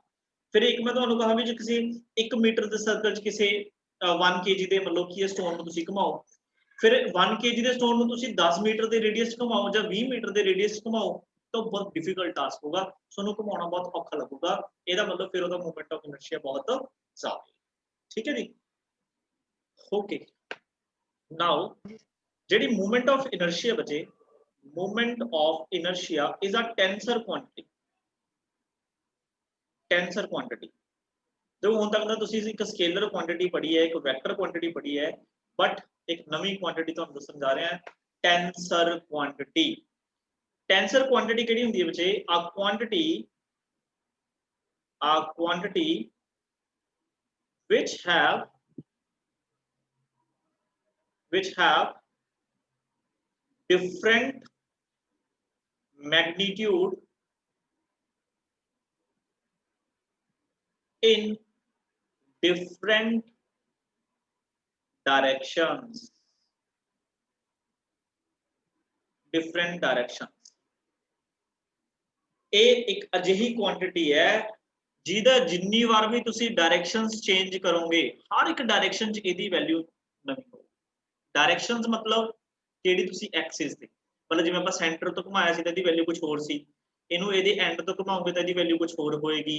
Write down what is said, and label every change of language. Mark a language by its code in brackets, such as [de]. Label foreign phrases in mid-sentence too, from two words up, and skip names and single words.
[pa] ਫਿਰ ਇੱਕ ਮੈਂ ਤੁਹਾਨੂੰ ਕਹਾ ਵੀ ਜੇ ਕਿਸੇ 1 ਮੀਟਰ ਦੇ ਸਰਕਲ 'ਚ ਕਿਸੇ 1 kg ਦੇ ਮਤਲਬ ਕੀ ਸਟੋਨ ਨੂੰ ਤੁਸੀਂ ਘੁਮਾਓ, ਫਿਰ 1 kg ਦੇ ਸਟੋਨ ਨੂੰ ਤੁਸੀਂ 10 ਮੀਟਰ ਦੇ ਰੇਡੀਅਸ 'ਚ ਘੁਮਾਓ ਜਾਂ 20 ਮੀਟਰ ਦੇ ਰੇਡੀਅਸ 'ਚ ਘੁਮਾਓ ਤਾਂ ਬਹੁਤ [en] difficult task [pa] ਹੋਗਾ, ਤੁਹਾਨੂੰ ਘੁਮਾਉਣਾ ਬਹੁਤ ਔਖਾ ਲੱਗੂਗਾ। ਇਹਦਾ ਮਤਲਬ ਫਿਰ ਉਹਦਾ [en] movement of inertia [pa] ਬਹੁਤ ਜ਼ਿਆਦਾ। ਠੀਕ ਹੈ ਜੀ, ਓਕੇ। ਨਾਓ ਜਿਹੜੀ [en] movement of inertia [pa] ਬਚੇ, [en] movement of inertia is a tensor quantity। tensor quantity [pa] जो ਹੁਣ ਤੱਕ ਤਾਂ ਤੁਸੀਂ ਇੱਕ [en] scalar quantity [pa] ਪੜ੍ਹੀ ਹੈ, ਇੱਕ [en] vector quantity [pa] ਪੜ੍ਹੀ ਹੈ, ਬਟ ਇੱਕ ਨਵੀਂ ਕੁਆਂਟੀਟੀ ਤੁਹਾਨੂੰ ਦੱਸਣ ਜਾ ਰਿਹਾ [en] tensor quantity. tensor quantity [pa] ਕਿਹੜੀ ਹੁੰਦੀ ਹੈ ਬੱਚੇ? [en] a quantity which have different magnitude in different directions। different directions [pa] ਇਹ ਇੱਕ ਅਜਿਹੀ ਕੁਆਂਟੀਟੀ ਹੈ ਜਿਹਦਾ ਜਿੰਨੀ ਵਾਰ ਵੀ ਤੁਸੀਂ [en] directions change [pa] ਕਰੋਗੇ, ਹਰ ਇੱਕ ਡਾਇਰੈਕਸ਼ਨ 'ਚ ਇਹਦੀ ਵੈਲਿਊ ਨਵੀਂ ਹੋਊਗੀ। ਡਾਇਰੈਕਸ਼ਨਸ ਮਤਲਬ ਕਿਹੜੀ ਤੁਸੀਂ ਐਕਸਿਸ ਤੇ, ਮਤਲਬ ਜਿਵੇਂ ਆਪਾਂ ਸੈਂਟਰ ਤੋਂ ਘੁਮਾਇਆ ਸੀ ਤਾਂ ਇਹਦੀ ਵੈਲਿਊ ਕੁਝ ਹੋਰ ਸੀ, ਇਹਨੂੰ ਇਹਦੇ ਐਂਡ ਤੋਂ ਘੁਮਾਓਗੇ ਤਾਂ ਇਹਦੀ ਵੈਲਿਊ ਕੁਝ ਹੋਰ ਹੋਏਗੀ।